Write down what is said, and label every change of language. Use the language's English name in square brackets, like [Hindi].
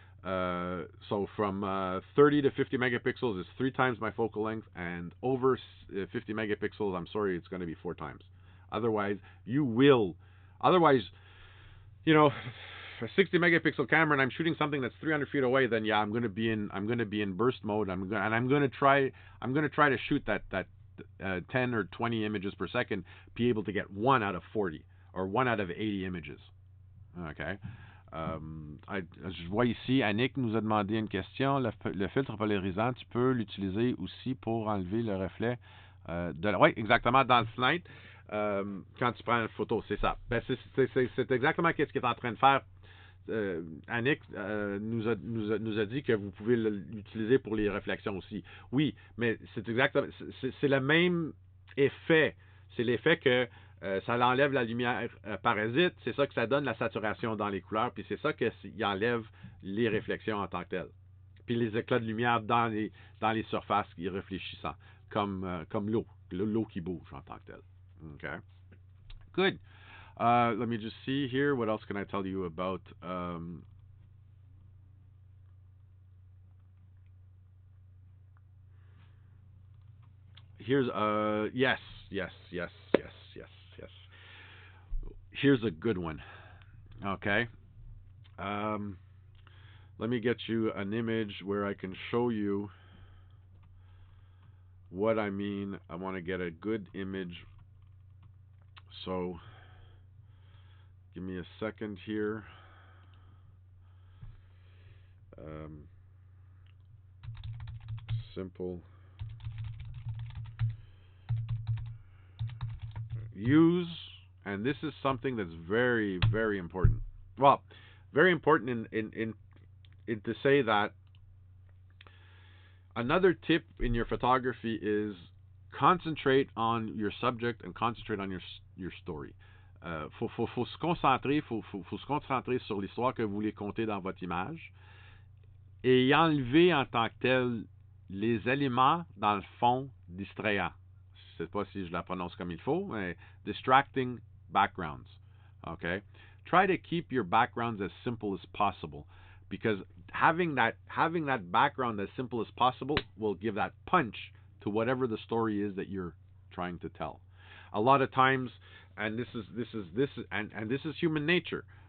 [English] So from 30 to 50 megapixels is 3 times my focal length, and over 50 megapixels, I'm sorry, it's going to be 4 times. Otherwise, you know, a 60 megapixel camera and I'm shooting something that's 300 feet away, then yeah, I'm going to be in burst mode. I'm going to try to shoot that 10 or 20 images per second, be able to get 1 out of 40 or 1 out of 80 images. Okay. [French] Je vois ici, Annick nous a demandé une question. Le filtre polarisant, tu peux l'utiliser aussi pour enlever le reflet oui, exactement, dans le Flight. Quand tu prends une photo, c'est ça. Ben, c'est exactement ce qu'il est en train de faire. Annick nous a dit que vous pouvez l'utiliser pour les réflexions aussi. Oui, mais c'est exactement, c'est le même effet. C'est l'effet que ça enlève la lumière parasite, c'est ça que ça donne la saturation dans les couleurs, puis c'est ça qu'il enlève les réflexions en tant que telles. Puis les éclats de lumière dans les surfaces qui réfléchissant, comme l'eau qui bouge en tant que telle. [English] Okay. Good. Let me just see here. What else can I tell you about? Here's yes. Here's a good one. Okay. Let me get you an image where I can show you what I mean. I want to get a good image. So give me a second here. Simple. Use, and this is something that's very, very important. Well, very important in to say that another tip in your photography is concentrate on your subject and concentrate on your story. [French] Faut se concentrer, faut se concentrer sur l'histoire que vous voulez conter dans votre image et enlever en tant que tel les éléments dans le fond distrayants. Je ne sais pas si je la prononce comme il faut, mais [English] distracting backgrounds. Okay? Try to keep your backgrounds as simple as possible, because having that background as simple as possible will give that punch to whatever the story is that you're trying to tell. A lot of times, and this is human nature.